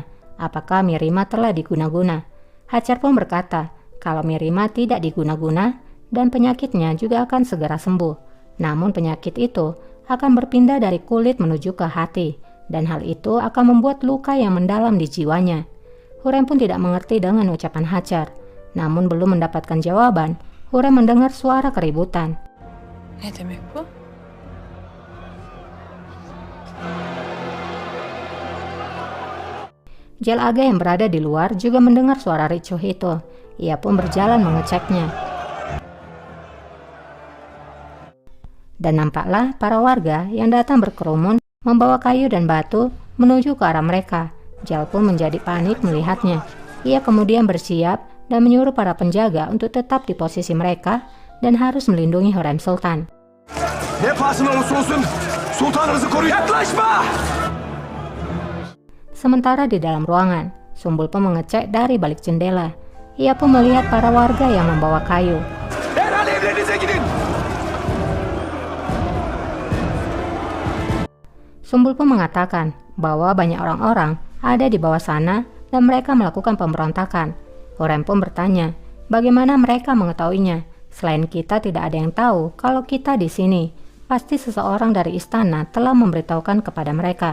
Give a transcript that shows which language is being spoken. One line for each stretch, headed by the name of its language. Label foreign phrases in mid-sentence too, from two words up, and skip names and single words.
Indonesian: Apakah Mirima telah diguna-guna? Hajar pun berkata kalau Mirima tidak diguna-guna dan penyakitnya juga akan segera sembuh. Namun penyakit itu akan berpindah dari kulit menuju ke hati, dan hal itu akan membuat luka yang mendalam di jiwanya. Hurrem pun tidak mengerti dengan ucapan Hajar. Namun belum mendapatkan jawaban, Hurrem mendengar suara keributan.
Turkish: Ne demek bu?
Indonesian: Jal Aga yang berada di luar juga mendengar suara ricuh itu. Ia pun berjalan mengeceknya. Dan nampaklah para warga yang datang berkerumun membawa kayu dan batu menuju ke arah mereka. Jal pun menjadi panik melihatnya. Ia kemudian bersiap dan menyuruh para penjaga untuk tetap di posisi mereka dan harus melindungi Hurrem Sultan.
Turkish: Ne pahasına olursa olsun sultanınızı koruyun. Yaklaşma!
Indonesian: Sementara di dalam ruangan, Sumbul pun mengecek dari balik jendela. Ia pun melihat para warga yang membawa kayu.
Turkish: Derhal evlerinize gidin.
Indonesian: Sumbul pun mengatakan bahwa banyak orang-orang ada di bawah sana dan mereka melakukan pemberontakan. Hurrem pun bertanya, bagaimana mereka mengetahuinya? Selain kita tidak ada yang tahu kalau kita di sini. Pasti seseorang dari istana telah memberitahukan kepada mereka.